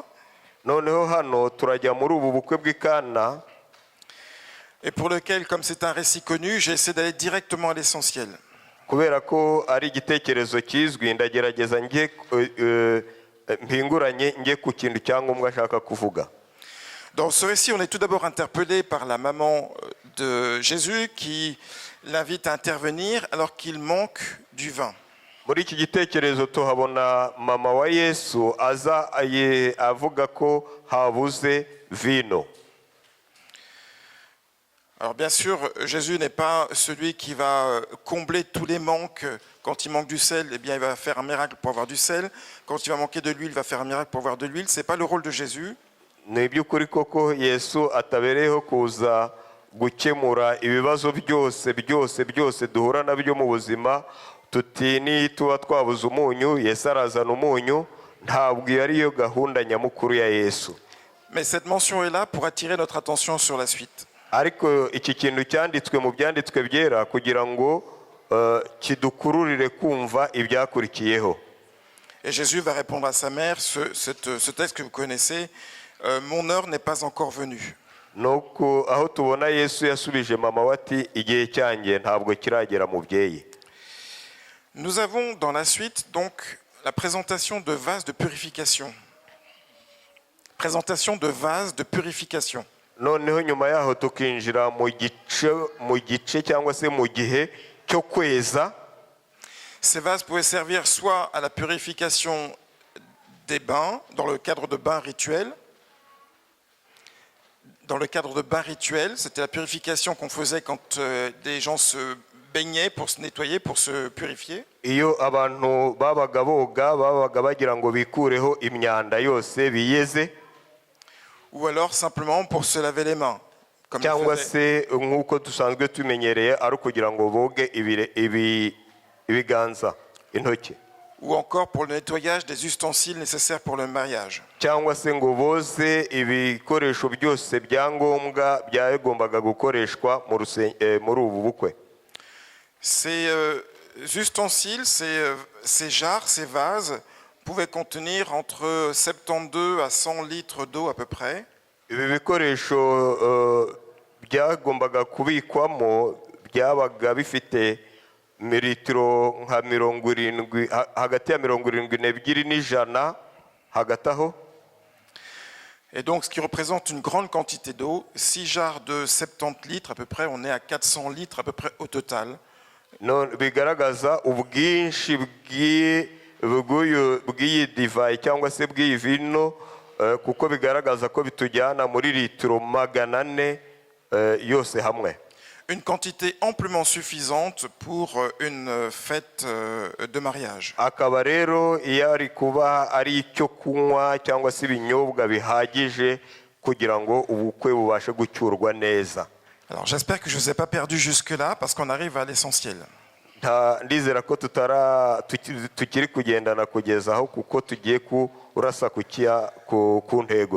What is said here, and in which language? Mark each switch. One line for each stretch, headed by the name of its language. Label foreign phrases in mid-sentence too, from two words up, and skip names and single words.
Kinyarwanda: Noneho hano turajya muri ubu bukwe bw'Ikana,
French: et pour lequel, comme c'est un récit connu, j'ai essayé d'aller directement à l'essentiel.
Kinyarwanda: Kubera ko ari igitekerezo kizwi, ndagerageza mpinguranye njye ku kintu cyangombwa ashaka kuvuga.
French: Dans ce récit, on est tout d'abord interpellé par la maman de Jésus qui l'invite à intervenir alors qu'il manque du vin.
Kinyarwanda: Muri iki gitekerezo tuhabona mama wa Yesu aza avuga ko habuze vino.
French: Alors bien sûr, Jésus n'est pas celui qui va combler tous les manques. Quand il manque du sel, eh bien, il va faire un miracle pour avoir du sel. Quand il va manquer de l'huile, il va faire un miracle pour avoir de l'huile. Ce n'est pas le rôle de Jésus.
Kinyarwanda: Ni by'ukuri koko Yesu atabereyeho kuza gukemura ibibazo byose duhura nabyo mu buzima. Tuti ni tuba twabuze umunyu, Yesu arazana umunyu. Ntabwo yariyo gahunda nyamukuru ya Yesu.
French: Mais cette mention est là pour attirer notre attention sur la suite.
Kinyarwanda: Ariko iki kintu cyanditswe mu byanditswe byera kugira ngo kidukururire kumva ibyakurikiyeho.
French: Et Jésus va répondre à sa mère ce texte que vous connaissez, mon heure n'est pas encore venue.
Kinyarwanda: Nuko aho tubona Yesu yasubije mama wati igihe cyanjye ntabwo kiragera mubyeyi.
French: Nous avons dans la suite donc la présentation de vases de purification. Présentation de vases de purification.
Kinyarwanda: noneho nyuma yaho tukinjira mu gice cyangwa se mu gihe cyo kweza.
French: Ces vases pouvaient servir soit à la purification des bains, dans le cadre de bains rituels. Dans le cadre de bains rituels, c'était la purification qu'on faisait quand des gens se baignaient pour se nettoyer, pour se purifier.
Kinyarwanda: Iyo abantu babaga boga babaga bagira ngo bikureho imyanda yose biyeze.
French: Ou alors simplement pour se laver les mains. Comme
Kinyarwanda: cyangwa se nk'uko dusanzwe tumenyereye ari ukugira ngo boge ibiganza intoki.
French: Ou encore pour le nettoyage des ustensiles nécessaires pour le mariage.
Kinyarwanda: cyangwa se ngo boze ibikoresho byose byangombwa byagombaga gukoreshwa muri ubu bukwe.
French: Ces ustensiles, ces jarres, ces vases pouvaient contenir entre 72 à 100 litres d'eau à peu près.
Kinyarwanda: Ibi bikoresho byagombaga kubikwamo byabaga bifite mililitiro nka 70 hagati ya 72 n'ijana hagati aho.
French: Et donc ce qui représente une grande quantité d'eau, 6 jarres de 70 litres à peu près, on est à 400 litres à peu près au total.
Kinyarwanda: Bigaragaza ubwinshi bw'iyi divayi cyangwa se bw'iyi vino kuko bigaragaza ko bitujyana muri litiro 400 yose hamwe.
French: Une quantité amplement suffisante pour une fête de mariage.
Kinyarwanda: Akaba rero iyo ari kuba ari icyo kunywa cyangwa se ibinyobwa bihagije kugira ngo ubukwe bubashe gucyurwa neza.
French: Alors j'espère que je ne vous ai pas perdu jusque-là parce qu'on arrive à l'essentiel.
Kinyarwanda: Ndizera ko tukiri kugendana kugeza aho kuko tugiye kurasa ku ntego.